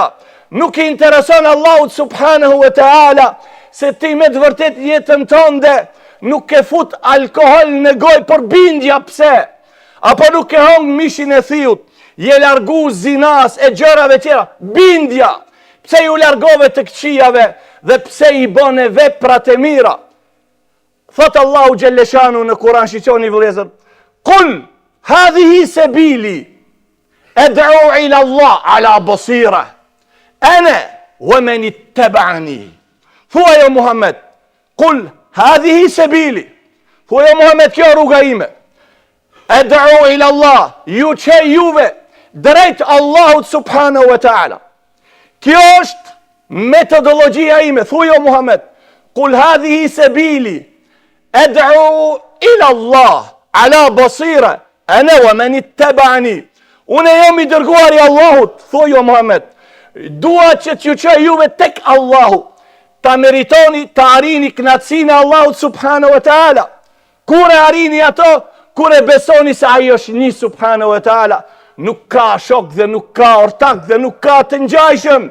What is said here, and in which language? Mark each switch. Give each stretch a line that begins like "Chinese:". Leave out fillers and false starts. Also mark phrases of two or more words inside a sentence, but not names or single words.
Albanian: Nuk i intereson Allahut
Arabic: سبحانه وتعالى
Albanian: se ti me të vërtet jetën tënde nuk ke fut alkohol në gojë për bindja pse? Apo nuk ke hong mishin e thiut, je largu zinas e gjërave tjera, bindja. Pse ju largove të këqijave dhe pse i bone veprat e mira? Thot Allahu Gjelleshanu në Kur'an, shiqoni vëllezër,
Arabic: قل هذه سبيلي أدعو إلى الله على بصيرة أنا ومن اتبعني.
Albanian: Thua jo Muhammed,
Arabic: قل هذه سبيلي,
Albanian: thua jo Muhammed, kjo rruga ime.
Arabic: أدعو إلى الله,
Albanian: ju që juve drejt Allahut
Arabic: سبحانه وتعالى.
Albanian: Kjo është metodologjia ime, thua jo Muhammed,
Arabic: قل هذه سبيلي أدعو إلى الله على بصيرة أنا ومن اتبعني.
Albanian: Unë jam i dërguar i Allahut, thua jo Muhammed, dua që t'ju çoj juve tek Allahu, ta meritoni, ta arini knatësinë e Allahut
Arabic: سبحانه وتعالى.
Albanian: Kur e arini ato, kur e besoni se ai është një
Arabic: سبحانه وتعالى,
Albanian: nuk ka shok dhe nuk ka ortak dhe nuk ka të ngjajshëm.